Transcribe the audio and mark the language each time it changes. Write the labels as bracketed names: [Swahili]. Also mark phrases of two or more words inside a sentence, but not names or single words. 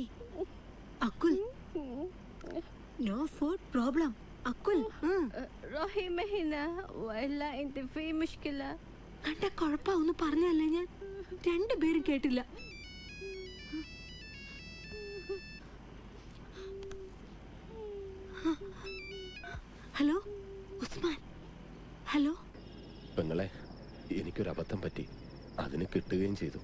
[English] അക്കുൽ, no food problem. അക്കുൽ, [Arabic] روحي ما هنا والا انت في مشكله. [Malayalam] കണ്ട കുഴപ്പമൊന്നും പറഞ്ഞല്ലേ ഞാൻ? രണ്ടുപേരും കേട്ടില്ല. ഹലോ ഉസ്മാൻ. ഹലോ പെങ്ങളെ, എനിക്കൊരു അബദ്ധം പറ്റി. അതിന് കിട്ടുകയും ചെയ്തു.